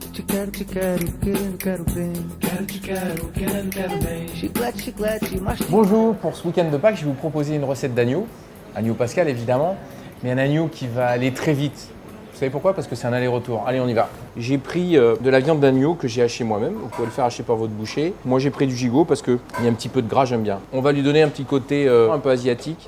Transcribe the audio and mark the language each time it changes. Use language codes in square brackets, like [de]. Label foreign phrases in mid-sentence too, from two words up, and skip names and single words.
[pt] Quero te quero, querendo quero bem. Quero te quero, querendo quero bem. Chiclete, chiclete, mastiga. [fr] Bonjour, pour ce week-end de Pâques, je vais vous proposer une recette d'agneau. Agneau pascal évidemment, mais un agneau qui va aller très vite. Vous savez pourquoi? Parce que c'est un aller-retour. Allez, on y va. J'ai pris de la viande d'agneau que j'ai hachée moi-même. Vous pouvez le faire hacher par votre boucher. Moi, j'ai pris du gigot parce qu'il y a un petit peu de gras, j'aime bien. On va lui donner un petit côté un peu asiatique.